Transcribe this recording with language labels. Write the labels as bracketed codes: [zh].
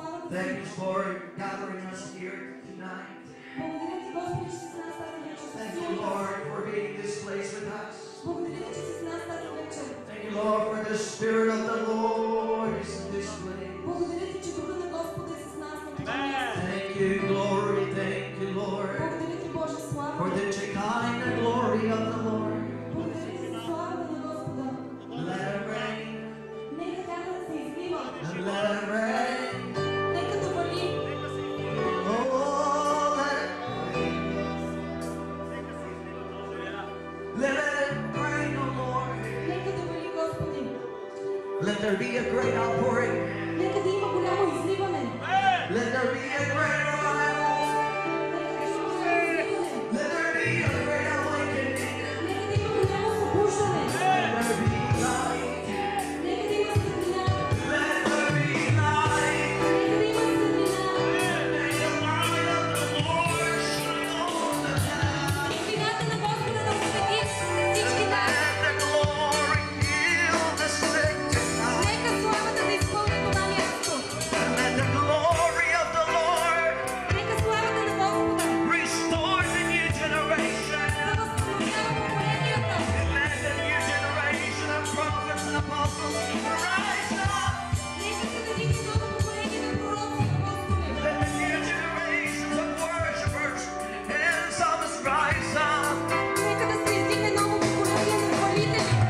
[en] Thank you for gathering us here tonight. [bg] Благодаря ти, Господи, че си с нас тази вечер. [en] Thank you, Lord, for being this place with us. [bg] Благодаря ти, че си с нас тази вечер. [en] Thank you, Lord, for the Spirit of the Lord is in this place. [bg] Благодаря ти, че Духът на Господа е с нас на това място. [en] Thank you, glory, thank you, Lord, [bg] Благодаря ти, Боже, слава. [en] for the Shekinah glory of the Lord. [bg] Благодаря ти за славата на Господа. [en] Let it rain, [bg] Нека вятърът се излива. [en] and let it rain. [bg] Нека да вали. [en] Oh, let it rain. Let it rain, oh Lord. [bg] Нека да вали, Господи. [en] Let there be a great outpouring. [bg] Нека да има голямо изливане. [en] Let there be a great revival. [bg] Нека да има голямо изливане. [en] Let there be a great awakening. [bg] Нека да има голямо събуждане. [en] Let there be light. [bg] Нека да има светлина. [en] Let there be light. [bg] Нека да има светлина. [en] May the light of the Lord shine on the land. [bg] Светлината на Господа да освети всички нас. [en] Let the glory fill the sick tonight. [bg] Нека славата да изпълни това място. [en] And let the glory of the Lord [bg] Нека славата на Господа [en] restore the new generation. [bg] да възстановява поколенията. [en] And let the new generation of prophets and apostles rise up. [bg] Нека се даде ново поколение на пророци и апостоли. [en] Let the new generations of worshipers and psalmists rise up. [bg] Нека да се издигне ново поколение на хвалители.